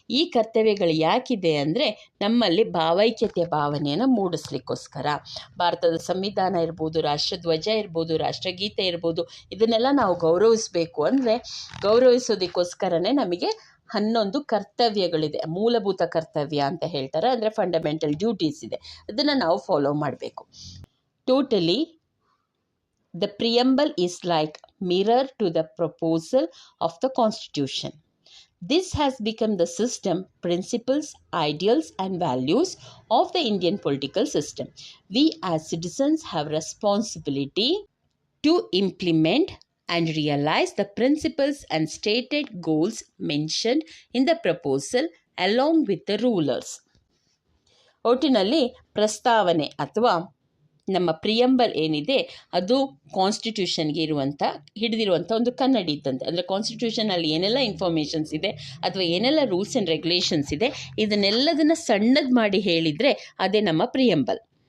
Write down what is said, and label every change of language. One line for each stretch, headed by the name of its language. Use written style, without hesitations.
Kannada: ಈ ಕರ್ತವ್ಯಗಳು ಯಾಕಿದೆ ಅಂದರೆ ನಮ್ಮಲ್ಲಿ ಭಾವೈಕ್ಯತೆಯ ಭಾವನೆಯನ್ನು ಮೂಡಿಸ್ಲಿಕ್ಕೋಸ್ಕರ. ಭಾರತದ ಸಂವಿಧಾನ ಇರ್ಬೋದು, ರಾಷ್ಟ್ರಧ್ವಜ ಇರ್ಬೋದು, ರಾಷ್ಟ್ರಗೀತೆ ಇರ್ಬೋದು, ಇದನ್ನೆಲ್ಲ ನಾವು ಗೌರವಿಸಬೇಕು ಅಂದರೆ ಗೌರವಿಸೋದಕ್ಕೋಸ್ಕರನೇ ನಮಗೆ 11 ಕರ್ತವ್ಯಗಳಿದೆ. ಮೂಲಭೂತ ಕರ್ತವ್ಯ ಅಂತ ಹೇಳ್ತಾರೆ, ಅಂದರೆ ಫಂಡಮೆಂಟಲ್ ಡ್ಯೂಟೀಸ್ ಇದೆ. ಅದನ್ನು ನಾವು ಫಾಲೋ ಮಾಡಬೇಕು.
English: Totally the preamble is like mirror to the proposal of the constitution. This has become the system, principles, ideals and values of the Indian political system. We as citizens have responsibility to implement and realize the principles and stated goals mentioned in the proposal along with the rulers.
Kannada: ಒಟ್ಟಿನಲ್ಲಿ ಪ್ರಸ್ತಾವನೆ ಅಥವಾ ನಮ್ಮ preamble ಏನಿದೆ ಅದು ಕಾನ್ಸ್ಟಿಟ್ಯೂಷನ್ಗೆ ಹಿಡಿದಿರುವಂಥ ಒಂದು ಕನ್ನಡಿ ಇದ್ದಂತೆ. ಅಂದರೆ ಕಾನ್ಸ್ಟಿಟ್ಯೂಷನಲ್ಲಿ ಏನೆಲ್ಲ ಇನ್ಫಾರ್ಮೇಷನ್ಸ್ ಇದೆ ಅಥವಾ ಏನೆಲ್ಲ ರೂಲ್ಸ್ ಆ್ಯಂಡ್ ರೆಗ್ಯುಲೇಷನ್ಸ್ ಇದೆ ಇದನ್ನೆಲ್ಲದನ್ನು ಸಣ್ಣದು ಮಾಡಿ ಹೇಳಿದರೆ ಅದೇ ನಮ್ಮ ಪ್ರಿಯಂಬಲ್.